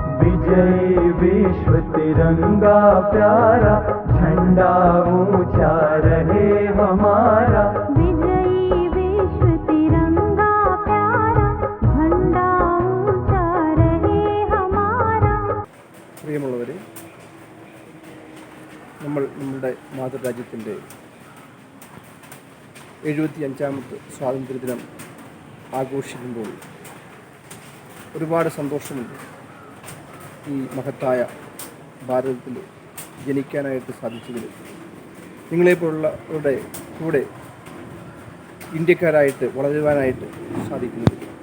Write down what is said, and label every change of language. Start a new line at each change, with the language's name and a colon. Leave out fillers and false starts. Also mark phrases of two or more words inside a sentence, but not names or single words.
Hindi: विजयी विश्व तिरंगा प्यारा, झंडा ऊंचा रहे हमारा। विजयी विश्व तिरंगा प्यारा, झंडा ऊंचा रहे हमारा।
Malayalam: പ്രിയമുള്ളവരെ, നമ്മുടെ മാതൃരാജ്യത്തിൻ്റെ 75ാമത്തെ സ്വാതന്ത്ര്യദിനം ആഘോഷിക്കുമ്പോൾ ഒരുപാട് സന്തോഷമുണ്ട്. ഈ മഹത്തായ ഭാരതത്തിൽ ജനിക്കാനായിട്ട് സാധിച്ചതിൽ നിങ്ങളെപ്പോലുള്ളവരുടെ കൂടെ ഇന്ത്യക്കാരായിട്ട് വളരുവാനായിട്ട് സാധിക്കുന്നത്.